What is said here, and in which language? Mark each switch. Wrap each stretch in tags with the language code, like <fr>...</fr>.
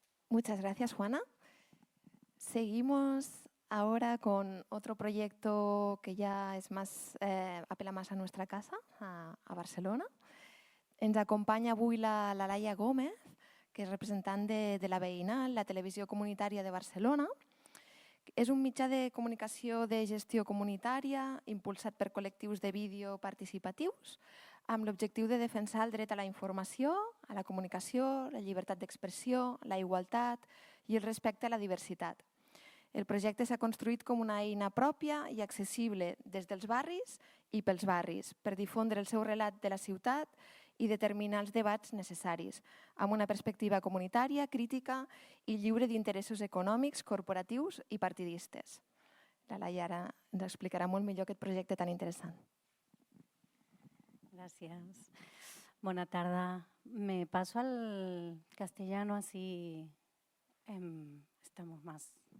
<es>Muchas gracias, Juana. Seguimos ahora con otro proyecto que ya es más, apela más a nuestra casa, a Barcelona.</es> <ca>Ens acompanya avui la Laia Gómez, que és representant de la Veïnal, la televisió comunitària de Barcelona. És un mitjà de comunicació de gestió comunitària impulsat per col·lectius de vídeo participatius amb l'objectiu de defensar el dret a la informació, a la comunicació, la llibertat d'expressió, la igualtat i el respecte a la diversitat. El projecte s'ha construït com una eina pròpia i accessible des dels barris i pels barris per difondre el seu relat de la ciutat i determinar els debats necessaris, amb una perspectiva comunitària, crítica i lliure d'interessos econòmics, corporatius i partidistes. La Laia ara ens explicarà molt millor aquest projecte tan interessant.</ca> <es>Gracias. Buena tarde. Me paso al castellano, así estamos más.</es>